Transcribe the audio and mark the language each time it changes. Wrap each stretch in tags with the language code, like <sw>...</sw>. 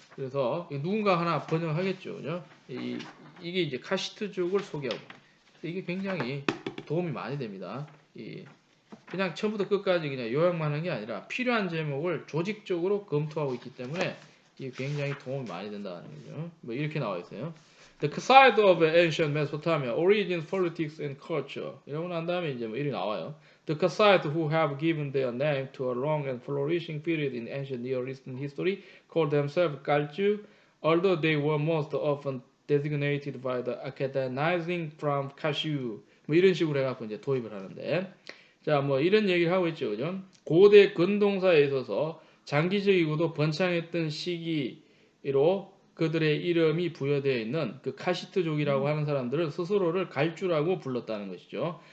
<ko>그래서 누군가 하나 번역하겠죠, 그죠? 이게 이제 카시트족을 소개하고 이게 굉장히 도움이 많이 됩니다. 그냥 처음부터 끝까지 그냥 요약만 한 게 아니라 필요한 제목을 조직적으로 검토하고 있기 때문에 이게 굉장히 도움이 많이 된다는 거죠. 뭐 이렇게 나와 있어요.</ko> <en>The site of ancient Mesopotamia, origins, politics, and culture.</en> <ko>이러고 난 다음에 이제 뭐 이리 나와요.</ko> <en>The Kassite who have given their name to a long and flourishing period in ancient Near Eastern history called themselves Kalju, although they were most often designated by the academizing from Kashu.</en> <ko>뭐 이런 식으로 해갖고 이제 도입을 하는데, 자, 뭐 이런 얘기를 하고 있죠, 그죠? 고대 근동사에 있어서 장기적이고도 번창했던 시기로 그들의 이름이 부여되어 있는 그 카시트족이라고 하는 사람들은 스스로를 갈주라고 불렀다는 것이죠.</ko>